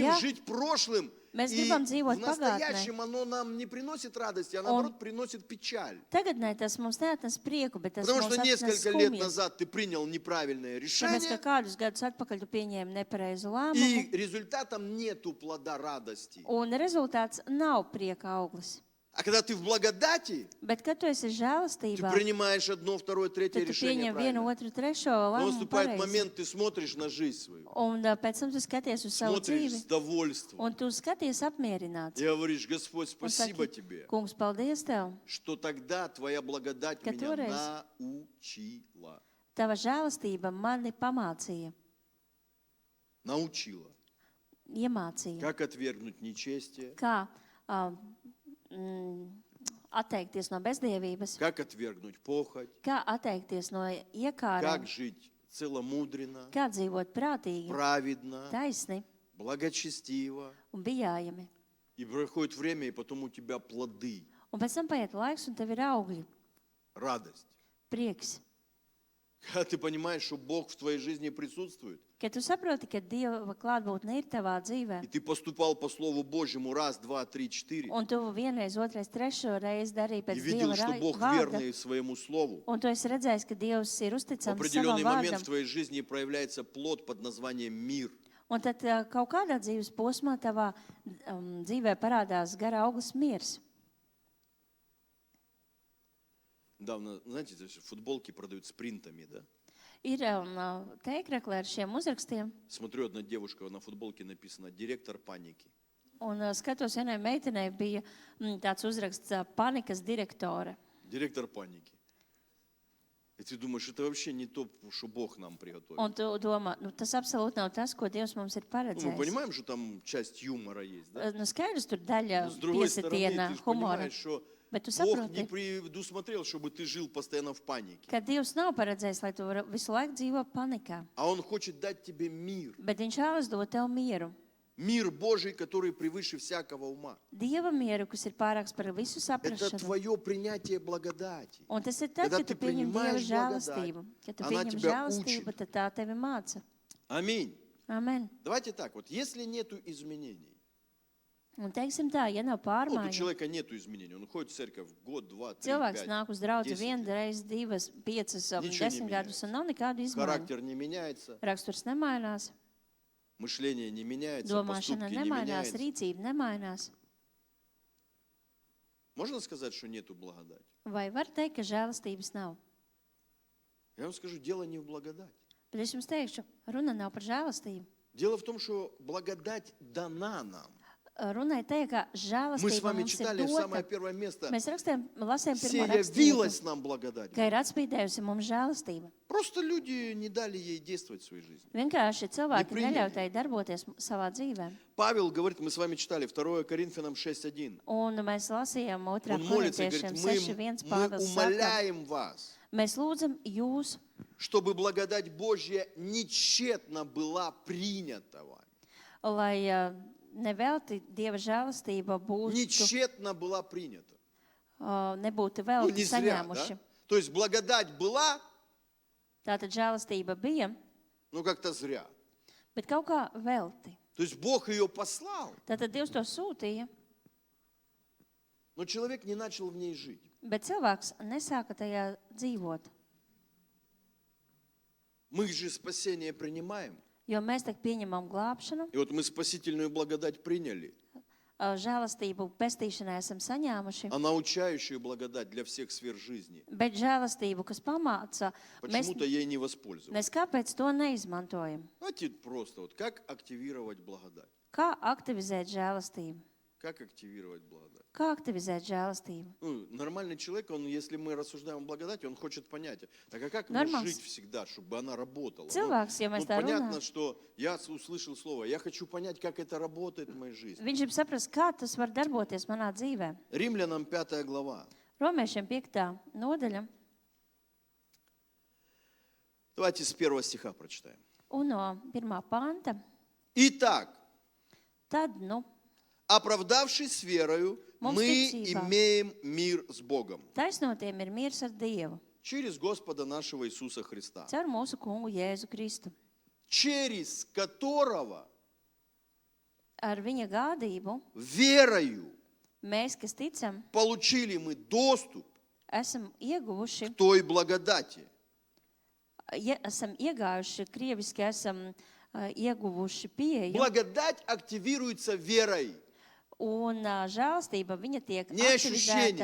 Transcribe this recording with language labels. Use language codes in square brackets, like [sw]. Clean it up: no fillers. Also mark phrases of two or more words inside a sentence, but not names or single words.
[lv] Ja [ru] жить прошлым, [lv] mēs [ru] и [lv] gribam [ru] в [lv] dzīvot [ru] настоящем [lv] pagātnē, [ru] оно нам не приносит радости, а наоборот приносит печаль. [lv] tagadnē tas mums neatnes prieku, bet tas [ru] Потому [lv] mums [ru] что [lv] atnes [ru] несколько лет [lv] skumjas. [ru] назад ты принял неправильное [lv] Tāpēc, ka [ru] решение, [lv] kādus gadus atpakaļ tu pieņēmi nepareizu [ru] и [lv] lēmumu, [ru] результатом нету плода радости. [lv] un rezultāts nav prieka auglis. [ru] А когда ты в благодати, [lv] Bet, kad tu esi [ru] ты [lv] žēlastībā, [ru] принимаешь одно, второе, третье [lv] tad tu [ru] решение [lv] pieņem vienu, [ru] правильно. [lv] otru, trešo [ru] Но [lv] lēmumu [ru] наступает [lv] pareizi. [ru] момент, ты смотришь на жизнь свою, [lv] Un pēc tam tu skaties uz savu [ru] смотришь [lv] dzīvi, [ru] с довольством [lv] un tu skaties apmierināts. [ru] и говоришь, Господь, [lv] Un [ru] спасибо [lv] saki, [ru] тебе, [lv] kungs, paldies tev, [ru] что тогда твоя благодать меня Которая научила. [lv] tava žēlastība mani pamācīja, [ru] Научила. [lv] iemācīja, [ru] Как отвергнуть нечестие, [lv] kā atteikties no bezdievības, [ru] как отвергнуть похоть, [lv] kā atteikties no [ru] как [lv] iekārēm, [ru] жить целомудренно, [lv] kā dzīvot prātīgi, [ru] праведно, [lv] taisni [ru] благочестиво. [lv] un bijājami. [ru] И проходит время, и потом у тебя плоды, [lv] Un pēc tam paiet laiks, un tev ir augļi, [ru] радость. [lv] prieks. [ru] Когда ты понимаешь, что Бог в твоей жизни присутствует, [lv] Kad tu saproti, ka Dieva klātbūtne ir tavā dzīvē, [ru] и ты поступал по Слову Божьему раз, два, три, четыре, [lv] un tu vienreiz, otrais, trešo reizi darīji [ru] и [lv] pēc [ru] видел, [lv] Dieva [ru] что Бог [lv] vārda, [ru] верный своему Слову, [lv] un tu esi redzējis, ka Dievs ir [ru] в [lv] uzticams [ru] определенный [lv] savam [ru] момент в [lv] vārdam, [ru] твоей жизни проявляется плод под названием мир. [lv] un tad kaut kādā dzīves posmā tavā dzīvē parādās gara auglis miers. [ru] Недавно, знаете, здесь футболки продают с принтами, да? [lv] Ir teikrekli ar šiem uzrakstiem, [ru] Смотрю, одна девушка, на футболке написано «Директор паники». [lv] un skatos, vienai meitenei bija tāds uzraksts panikas direktore. [ru] Директор паники. И ты думаешь, это вообще не то, что Бог нам приготовил. [lv] Un tu domā, tas absolūti nav tas, ko Dievs mums ir [ru] Ну, мы [lv] paredzējis. [ru] понимаем, что там часть юмора есть, да? [lv] Nu, skaidrs, tur daļa [ru] Но с другой стороны, [lv] piesitiena [ru] ты же [lv] humora. [ru] понимаешь, что [lv] Bet tu [ru] Бог не [lv] saproti, [ru] предусмотрел, чтобы ты жил постоянно в панике. [lv] ka Dievs nav paredzējis, lai tu visu laiku dzīvo panikā. [ru] А Он хочет dать тебе мир. [lv] Bet Viņš vēlas dot tev mieru. [ru] Мир Божий, который превыше всякого ума. [lv] Dieva mieru, kas ir pārāks par visu [ru] Это [lv] saprašanu. [ru] твое принятие благодати. [lv] Un tas ir tad, [ru] Когда [lv] kad [ru] ты [lv] tu pieņem Dieva [ru] принимаешь [lv] žēlastību. Kad tu [ru] она [lv] pieņem [ru] тебя [lv] žēlastību, [ru] учит. [lv] tad tā tevi māca. [ru] Аминь. [lv] Amen. [ru] Давайте так, вот если нету изменений, [lv] Un teiksim tā, ja nav [ru] вот у [lv] pārmaiņu, [ru] человека нету изменений, он ходит в церковь год, два, три, [lv] cilvēks [ru] пять, [lv] nāk uz draudzi 10 vienu reizi, divas, piecas, [ru] Ничего не [lv] 10 gadus, un nav nekādu izmaiņu. [ru] характер не меняется, [lv] Raksturs nemainās, [ru] мышление не меняется, [lv] domāšana [ru] поступки не [lv] nemainās, [ru] меняются. [lv] rīcība nemainās. [ru] Можно сказать, что нету благодати? [lv] Vai var teikt, ka žēlastības nav? [ru] Я вам скажу, дело не в благодати. [lv] Bet es jums teikšu, runa nav par žēlastību. [ru] Дело в том, что благодать дана нам. [lv] Runa ir tajā, ka [ru] Мы с [lv] žēlastība [ru] вами [lv] mums ir [ru] читали самое [lv] dota. [ru] первое место. [lv] Mēs lasījām [ru] Все [lv] pirmo rakstību, [ru] явилась нам благодать. [lv] ka ir atspīdējusi mums žēlastība. [ru] Просто люди не дали ей действовать в своей жизни. [lv] Vienkārši cilvēki Nepriņem. neļauj tai darboties savā dzīvē. [ru] Павел говорит, мы с вами читали 2 Коринфянам 6:1. [lv] Un mēs lasījām 2. [ru] Он молится и [lv] korintiešiem [ru] говорит, 6.1. мы [lv] Pāvils saka, [ru] умоляем вас, [lv] mēs lūdzam jūs, [ru] чтобы благодать Божья нечетно была принята вами. [lv] lai nevelti Dieva žēlastība būtu, [ru] Нечетно была принята. [lv] nebūtu [ru] Ну, [lv] vēl [ru] не зря, [lv] saņēmuši. [ru] да? То есть благодать была, [lv] Tātad žēlastība bija, [ru] но как-то зря. [lv] bet kaut kā velti. [ru] То есть Бог ее послал, [lv] Tātad Dievs to sūtīja, [ru] но человек не начал в ней жить. [lv] bet cilvēks nesāka tajā dzīvot. [ru] Мы же спасение принимаем. [lv] Jo mēs tagad pieņemam glābšanu, [ru] И вот мы спасительную благодать приняли, [lv] žēlastību pestīšanai esam saņēmuši, [ru] а научающую благодать для всех сфер жизни [lv] bet žēlastību, kas pamāca, [ru] почему-то ей не воспользовались. [lv] mēs kāpēc to neizmantojam? [ru] Давайте просто, вот как активировать благодать. [lv] Kā aktivizēt žēlastību? [ru] Как активировать благодать? [lv] Kā aktivizēt žēlastību? [ru] Ну, нормальный человек, он, если мы рассуждаем о благодати, он хочет понять, так а как мне Нормально. жить всегда, чтобы она работала? [lv] Cilvēks, ja mēs tā [ru] Понятно, [lv] runājam, [ru] что я услышал слово, я хочу понять, как это работает в моей жизни. [lv] viņš grib saprast, kā tas var darboties manā dzīvē. [ru] Римлянам 5 глава. [lv] Romiešiem 5. nodaļa [ru] Давайте с 1 стиха прочитаем. [lv] un no 1. panta. [ru] Итак, [lv] Tad, nu, [ru] оправдавшись верою, [lv] Mums [ru] мы [lv] ticībā. [ru] имеем мир с Богом [lv] taisnotiem ir miers ar Dievu, [ru] через Господа нашего Иисуса Христа, [lv] caur mūsu kungu Jēzu Kristu. [ru] через которого [lv] Ar viņa gādību [ru] верою [lv] mēs, kas ticam, [ru] получили мы доступ [lv] esam ieguvuši, [ru] к той благодати, [lv] esam iegājuši, krieviski esam ieguvuši pieeju, [ru] благодать активируется верой. [lv] un žēlastība viņa tiek [ru] Не [lv] aktivizēta